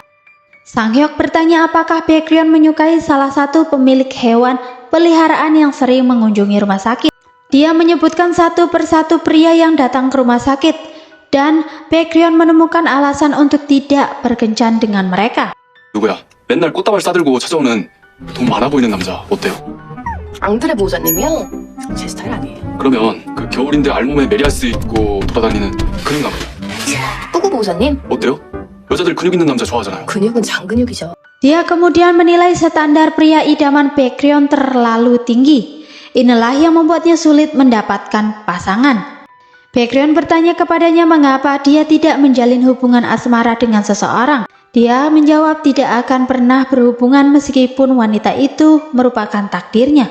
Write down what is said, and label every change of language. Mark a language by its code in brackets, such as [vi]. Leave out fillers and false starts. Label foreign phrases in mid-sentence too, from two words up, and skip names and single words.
[id] Sang-hyuk bertanya apakah Baekhyun menyukai salah satu pemilik hewan peliharaan yang sering mengunjungi rumah sakit. Dia menyebutkan satu persatu pria yang datang ke rumah sakit, dan Baekhyun menemukan alasan untuk tidak berkencan dengan mereka. [ko] 누구야? 맨날 꽃다발 싸들고 찾아오는 돈 많아 보이는 남자 어때요? 앙드레 보호자님이요? 제 스타일 아니에요. 그러면 그 겨울인데 알몸에 메리아스 입고 돌아다니는 근육 남자 뿌구 보호자님? 어때요? 여자들 근육 있는 남자 좋아하잖아요. 근육은 장근육이죠. [id] Dia kemudian menilai standar pria idaman Baekhyun terlalu tinggi. Inilah yang membuatnya sulit mendapatkan pasangan. Baekhyun bertanya kepadanya mengapa dia tidak menjalin hubungan asmara dengan seseorang. Dia menjawab tidak akan pernah berhubungan meskipun wanita itu merupakan takdirnya.